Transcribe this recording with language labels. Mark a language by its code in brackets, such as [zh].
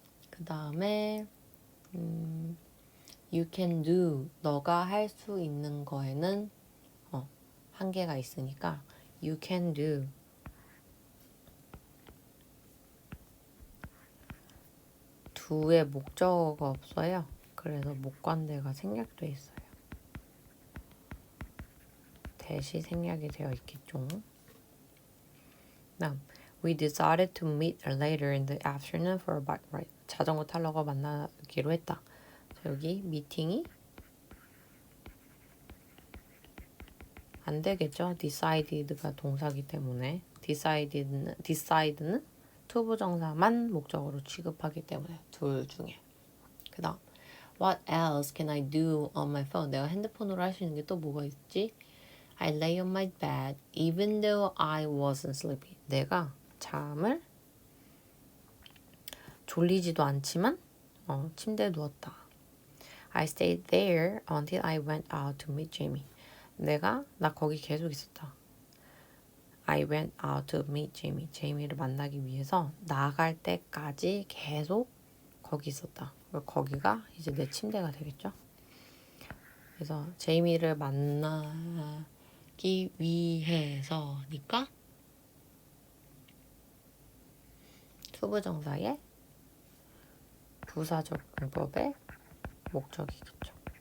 [ko] 그 다음에 [en] you can do, [ko] 너가 할 수 있는 거에는 한계가 있으니까 you can do do에 목적어가 없어요. 그래서 목관대가 생략돼 있어요. 대시 생략이 되어 있겠죠. 다음, [en] we decided to meet later in the afternoon for a bike ride. [ko] 자전거 타려고 만나기로 했다. 자, 여기 미팅이 안 되겠죠. decided가 동사기 때문에 decide는 투부정사만 목적어로 취급하기 때문에 둘 중에. 그 다음 [en] what else can I do on my phone? [ko] 내가 핸드폰으로 할 수 있는 게 또 뭐가 있지? [en] I lay on my bed even though I wasn't sleepy. [ko] 내가 잠을 졸리지도 않지만 침대에 누웠다. [en] I stayed there until I went out to meet Jamie. [ko] 나 거기 계속 있었다. [en] I went out to meet Jamie. [ko] 제이미를 만나기 위해서 나갈 때까지 계속 거기 있었다. 거기가 이제 내 침대가 되겠죠. 그래서 제이미를 만나기 위해서니까 투부정사의 부사적 용법의 목적이겠죠.